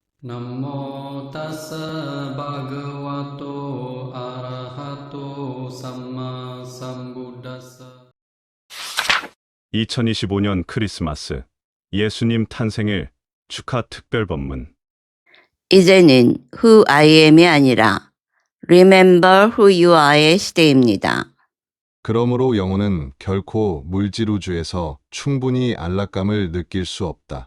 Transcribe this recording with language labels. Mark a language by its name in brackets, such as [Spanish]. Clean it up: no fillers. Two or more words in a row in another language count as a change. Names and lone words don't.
[Pali] Namo tassa bhagavato arahato samma sambuddhassa. [Korean] 2025년 크리스마스 예수님 탄생일 축하 특별 법문. 이제는 [English] Who I am [Korean] 이 아니라 [English] Remember Who You Are [Korean] 의 시대입니다. 그러므로 영혼은 결코 물질우주에서 충분히 안락감을 느낄 수 없다.